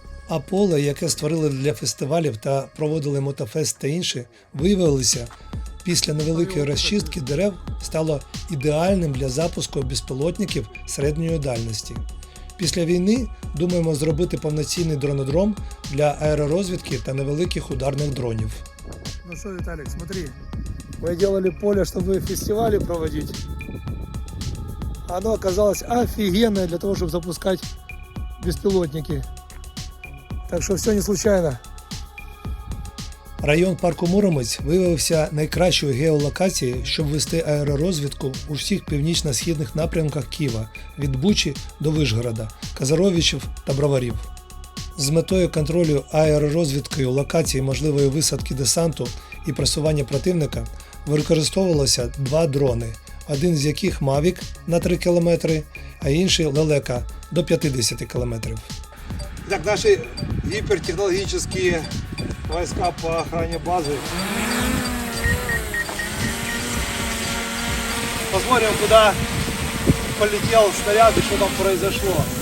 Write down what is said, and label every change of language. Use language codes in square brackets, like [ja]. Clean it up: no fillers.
[uk] А поле, яке створили для фестивалів та проводили мотофест та інші, виявилося, після невеликої розчистки дерев стало ідеальним для запуску безпілотників середньої дальності. Після війни думаємо зробити повноцінний дронодром для аеророзвідки та невеликих ударних дронів. [ru] Ну что, Виталик, смотри, мы делали поле, чтобы фестивали проводить. Оно оказалось офигенное для того, чтобы запускать беспилотники. Так что все не случайно. [uk] Район парку Муромець виявився найкращою геолокацією, щоб вести аеророзвідку у всіх північно-східних напрямках Києва – від Бучі до Вишгорода, Казаровичів та Броварів. З метою контролю аеророзвідкою локації можливої висадки десанту і просування противника використовувалося 2 дрони, один з яких Mavic на 3 км, а інший Лелека до 50 км. [ru] Так, наши гипертехнологические войска по охране базы. Посмотрим, куда полетел снаряд и что там произошло.